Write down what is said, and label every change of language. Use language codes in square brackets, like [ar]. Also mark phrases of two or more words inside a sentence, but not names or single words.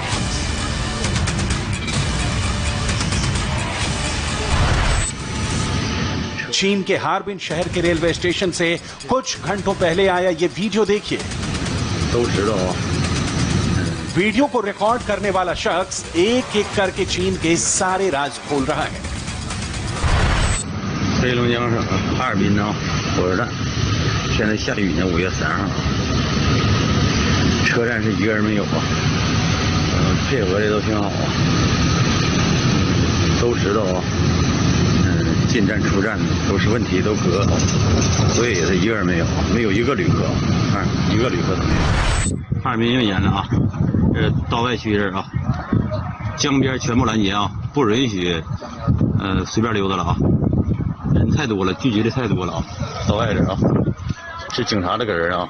[hi] चीन के हार्बिन शहर के रेलवे स्टेशन से कुछ घंटों पहले आया ये वीडियो देखिए। वीडियो को रिकॉर्ड करने वाला शख्स एक एक करके चीन के सारे राज खोल रहा है। [zh] 黑龙江省哈尔滨火车站，现在下雨呢，5月3号，车站是一个人没有啊，配合的都挺好啊，都知道啊，进站出站都是问题都隔好，所以是一个人没有，没有一个旅客，一个旅客都没有。哈尔滨因为严了啊，道外区这儿啊，江边全部拦截啊，不允许随便溜达了啊。人太多了，聚集的太多了啊！到外边啊，是警察的个人啊。